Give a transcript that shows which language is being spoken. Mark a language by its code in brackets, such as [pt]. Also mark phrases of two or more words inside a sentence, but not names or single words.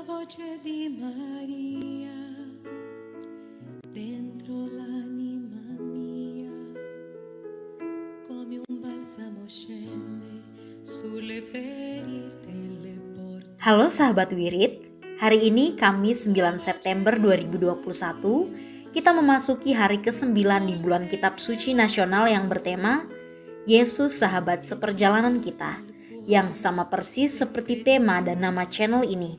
[it] voce di Maria dentro l'anima mia, come un balsamo scende sulle ferite le porte. [id] Halo sahabat Wirid, hari ini Kamis 9 September 2021, kita memasuki hari ke-9 di bulan Kitab Suci Nasional yang bertema Yesus Sahabat Seperjalanan Kita, yang sama persis seperti tema dan nama channel ini.